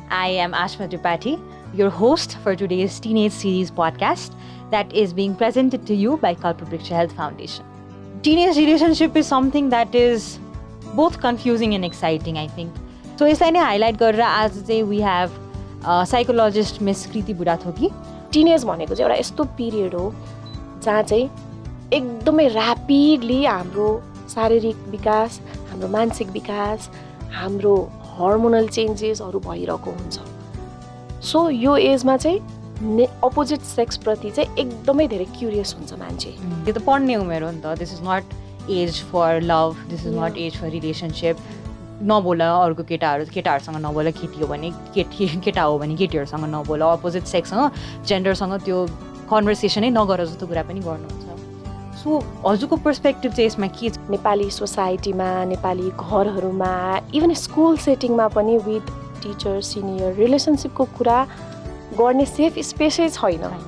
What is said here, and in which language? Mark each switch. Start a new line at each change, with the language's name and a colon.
English: I am Aashma Tripathi, your host for today's Teenage Series podcast that is being presented to you by Kalpabriksha Health Foundation. Teenage relationship is something that is both confusing and exciting, I think. So,
Nepali: यसलाई नै highlight गरेर आज चाहिँ
English: we have psychologist Miss Kreeti Budhathoki.
Nepali: Teenage भनेको चाहिँ एउटा यस्तो period हो जहाँ चाहिँ एकदमै ऱ्यापिडली हाम्रो शारीरिक विकास, हाम्रो मानसिक विकास, हाम्रो हर्मोनल चेन्जेसहरू भइरहेको हुन्छ. सो यो एजमा चाहिँ अपोजिट सेक्सप्रति चाहिँ एकदमै धेरै क्युरियस हुन्छ मान्छे. यो त पढ्ने उमेर हो नि त.
English: This is not age for love, this is not age for relationship.
Nepali: नबोल अर्को केटाहरूसँग नबोल, केटी हो भने केटा हो भने केटीहरूसँग नबोल, अपोजिट सेक्ससँग जेन्डरसँग त्यो कन्भर्सेसनै नगर जस्तो कुरा पनि गर्नुहुन्छ. सो हजुरको पर्सपेक्टिभ चाहिँ यसमा के छ? नेपाली सोसाइटीमा, नेपाली घरहरूमा, इभन स्कुल सेटिङमा पनि विथ टिचर सिनियर रिलेसनसिपको कुरा गर्ने सेफ स्पेसै छैन.